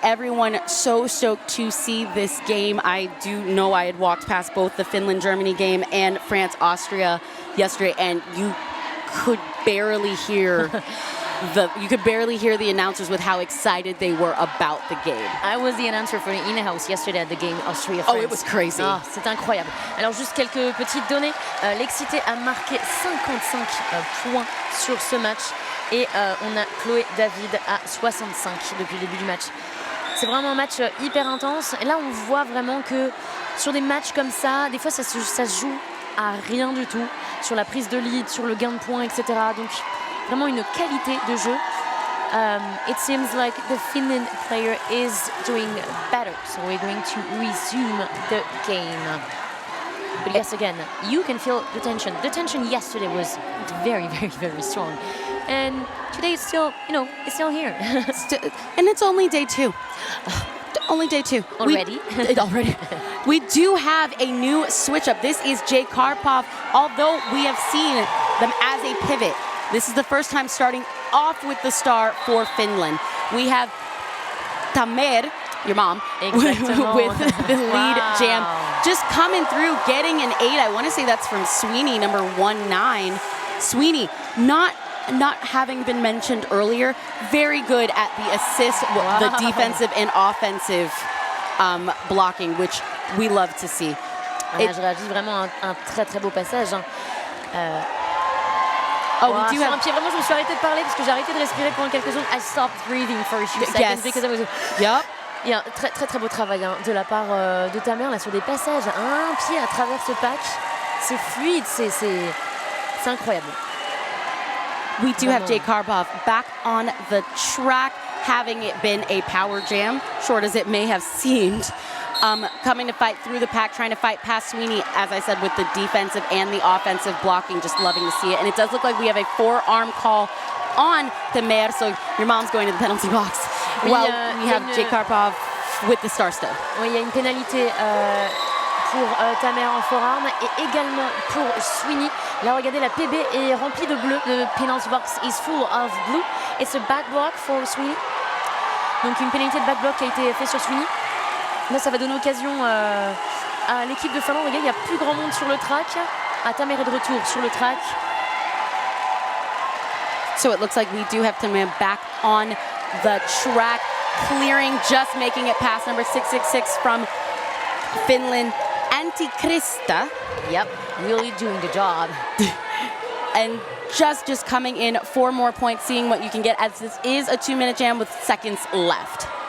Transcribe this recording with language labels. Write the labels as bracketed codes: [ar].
[en] Everyone so stoked to see this game. I do know I had walked past both the Finland-Germany game and France-Austria yesterday, and you could barely hear the announcers with how excited they were about the game. I was the announcer for the in-house yesterday at the game Austria-France. Oh, it was crazy. [fr] Ah, c'est incroyable. Alors juste quelques petites données. L'Excité a marqué 55 points sur ce match et on a Chloé David à 65 depuis le début du match. C'est vraiment un match hyper intense. Et là, on voit vraiment que sur des matchs comme ça, des fois, ça se joue à rien du tout. Sur la prise de lead, sur le gain de points, etc. Donc, vraiment une qualité de jeu. [en] It seems like the Finland player is doing better. So we're going to resume the game. But yes, again, you can feel the tension. The tension yesterday was very, very, very strong. And today it's still, it's still here. And it's only day 2. Only day 2. Already? Already. We do have a new switch up. This is Jay Karpov. Although we have seen them as a pivot, this is the first time starting off with the star for Finland. We have Tamer, your mom, with the lead jam. Just coming through, getting an 8. I want to say that's from Sweeney, number 19. Sweeney, not having been mentioned earlier, very good at the assist, the defensive and offensive blocking, which we love to see. [fr] Je réagis vraiment un très très beau passage. [en] We do have [fr] un pied, vraiment, je me suis arrêtée de parler parce que j'ai arrêté de respirer pendant quelques secondes. [en] I stopped breathing for a few seconds because I was... Yep. [fr] Il y a un très très très beau travail de la part de Tamer là sur des passages. Un pied à travers ce pack. c'est fluide, c'est incroyable. [en] We do have Jay Karpov back on the track, having it been a power jam, short as it may have seemed. Coming to fight through the pack, trying to fight past Sweeney, as I said, with the defensive and the offensive blocking, just loving to see it. And it does look like we have a forearm call on Temer, so your mom's going to the penalty box. [fr] Oui, [en] Well, we have Jay Karpov with the star still. [fr] Oui, il y a une pénalité pour Temer en forearm et également pour Sweeney. Là, regardez, la PB est remplie de bleu. [en] The penalty box is full of blue. It's a back block for Sweeney. [fr] Donc une pénalité de back block qui a été faite sur Sweeney. Là, ça va donner occasion à l'équipe de Finlande. Regarde, il y a plus grand monde sur le track. Temer est de retour sur le track. [en] So it looks like we do have Temer back on the track, clearing, just making it past number 666 from Finland, Antikrista. Yep, really doing the job. And just coming in 4 more points, seeing what you can get, as this is a 2-minute jam with seconds left.